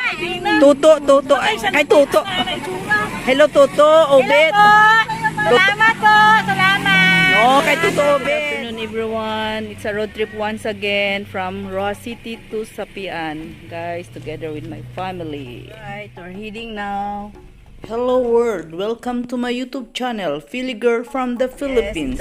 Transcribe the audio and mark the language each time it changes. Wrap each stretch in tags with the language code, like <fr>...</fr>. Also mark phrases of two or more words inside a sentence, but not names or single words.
<tl>Tuto, tuto. Ay, kay Tuto. Hello, Tuto. Obet. Salamat po. Salamat. No, kay Tuto</tl> <en>Good Obet. afternoon everyone. It's a road trip once again from Roa City to Sapian. Guys, together with my family. Right, we're heading now. Hello world. Welcome to my YouTube channel, Philly Girl from the Philippines.</en>